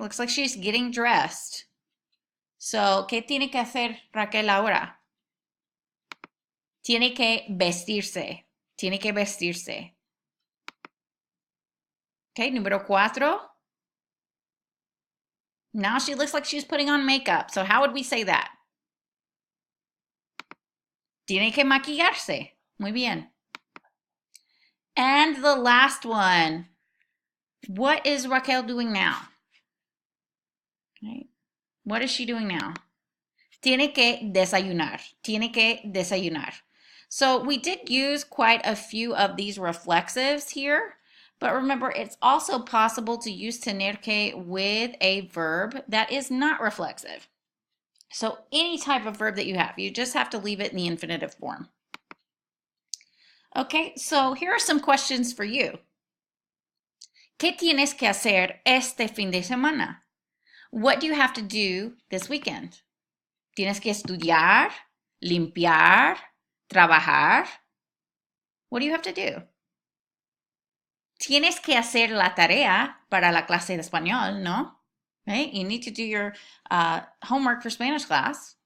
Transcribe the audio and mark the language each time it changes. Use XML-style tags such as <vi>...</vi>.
<en>Looks like she's getting dressed.</en> <es>So, ¿qué tiene que hacer Raquel ahora? Tiene que vestirse. Tiene que vestirse.</es> <en>Okay, número 4. Now she looks like she's putting on makeup. So how would we say that?</en> <es>Tiene que maquillarse. Muy bien.</es> <en>And the last one. What is Raquel doing now? Right? What is she doing now?</en> <es>Tiene que desayunar. Tiene que desayunar.</es> <en>So we did use quite a few of these reflexives here, but remember, it's also possible to use tener que with a verb that is not reflexive. So any type of verb that you have, you just have to leave it in the infinitive form. Okay, so here are some questions for you.</en> <es>¿Qué tienes que hacer este fin de semana?</es> <en>What do you have to do this weekend?</en> <es>¿Tienes que estudiar, limpiar, trabajar?</es> <en>What do you have to do?</en> <es>Tienes que hacer la tarea para la clase de español, ¿no?</es> <en>Right? You need to do your homework for Spanish class.</en>